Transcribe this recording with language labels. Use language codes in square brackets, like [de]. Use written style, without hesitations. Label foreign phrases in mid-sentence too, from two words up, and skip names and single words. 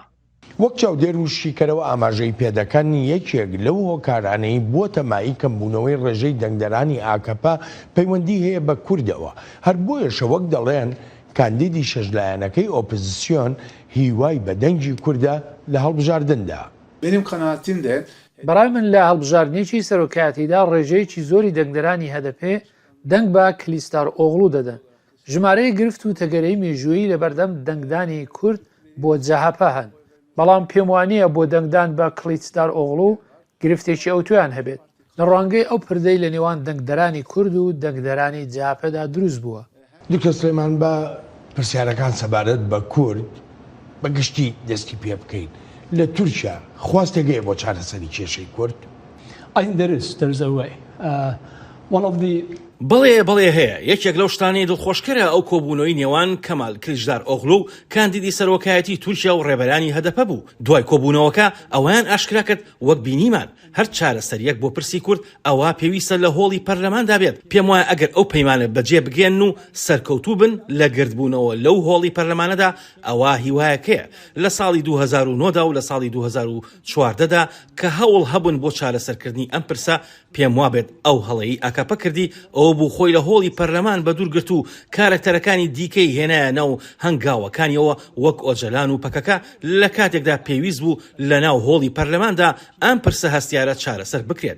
[ckb] وەک چاودێر و شیکەرەوە ئاماژەی پێدەکەن یەکێک لەو هۆکارانەی بووە مای کەمبوونەوەی ڕێژەی دەنگدەرانی ئاکەپە پەیوەندی هەیە بە کوردەوە. هەر بۆیەشە وەک دەڵێن کاندیدی شەشلایەنەکەی ئۆپۆزیسیۆن هیوای بە دەنگی کووردە لە هەڵبژاردندا. [tr] Benim kanaatim de [ckb] بەڕای من لە هەڵبژاردنێکی سەرۆکایەتیدا ڕێژەیەکی زۆری دەنگدەرانی هەدەپێ دەنگ بە کلیچداروغڵو دەدەن. ژمارەی گرفت و تەگەرەی مێژوویی لە بەردەم دەنگدانی کورد بۆ جەهەپە هەن. بەڵام پێم وانییە بۆ دەنگدان بە کلیچداروغڵو گرفتێکی ئەوتویان هەبێت. لە ڕوانگەی ئەو پردەی لە نێوان دەنگدەرانی کورد و دەنگدەرانی جاپەدا دروست بووە. دکتۆر سلێمان بە پرسیارەکان سەبارەت بە کورد بەگشتی دەستی پێ بکەین لە تورکیا خواستێگەیە بۆ چارەسەری کێشەی کورد؟ [en] I think there is a way. One of the [ckb] بەڵێ هەیە یەکێک لەو شتانەی دڵخۆشکەرە ئەو کۆبوونەوەی نێوان کەمال کلیژدار ئۆغڵو و کاندیدی سەرۆکایەتی تورکیا و ڕێبەرانی هەدەپە بوو. دوای کۆبوونەوەکە ئەویان ئاشکرا کرد وەک بینیمان هەر چارەسەریەک بۆ پرسی کورد ئەوە پێویستە لە هۆڵی پەرلەماندا بێت. پێم وایە ئەگەر ئەو پەیمانە بەجێ بگێن و سەرکەوتوو بن لە گردبوونەوە لەو هۆڵی پەرلەمانەدا ئەوە هیوایەکەیە لە ساڵی 2009دا و لە ساڵی 2014دا کە هەوڵ هەبوون بۆ چارەسەرکردنی ئەم پرسە پێم وابێت ئەو هەڵەیی ئاکاپە کردی ئەو بوو خۆی لە هۆڵی پەرلەمان بە دوورگرت و کارکتەرەکانی دیکەی هێنایە ناو هەنگاوەکانیەوە وەک ئۆجەلان و پەکەکە لە کاتێکدا پێویست بوو لە ناو هۆڵی پەرلەماندا ئەم پرسە هەستیارە چارەسەر بکرێت.